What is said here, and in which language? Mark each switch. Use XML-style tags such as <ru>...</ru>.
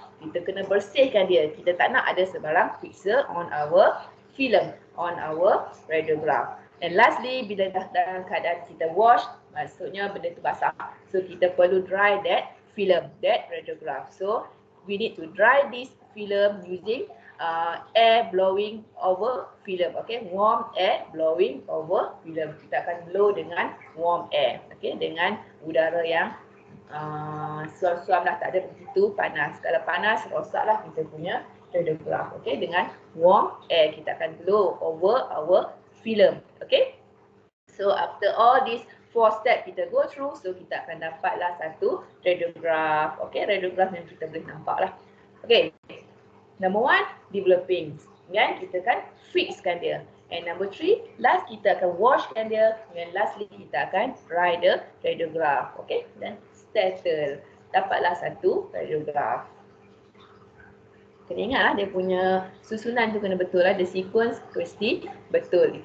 <ms>Kita kena bersihkan dia. Kita tak nak ada sebarang fixer</ms> <en>on our film, on our radiograph. And lastly,</en> <ms>bila dah dalam keadaan kita wash, maksudnya benda tu basah.</ms> <en>So</en> <ms>kita perlu</ms> <en>dry that film, that radiograph. So we need to dry this film using air blowing over film. Okay, warm air blowing over film. Kita akan blow dengan warm air. Okay, dengan udara yang suam-suam lah, tak ada begitu panas. Kalau panas, rosaklah kita punya radiograph. Okay, dengan warm air kita akan blow over our film. Okay. So after all these 4 step kita go through, so</en> <ms>kita akan dapatlah satu</ms> <en>radiograph.</en> <ms>Okay, radiograph yang kita boleh nampak lah.</ms> <en>Okay, number 1, developing.</en> <ms>Kan, kita kan fixkan dia.</ms> <en>And number 3,</en> <ms>last kita akan washkan dia.</ms> <en>And lastly kita akan write the radiograph. Okay,</en> <ms>dan settle. Dapatlah satu radiograph. Kena ingatlah dia punya susunan tu kena betul lah.</ms> <en>The sequence</en> <ms>mesti betul.</ms>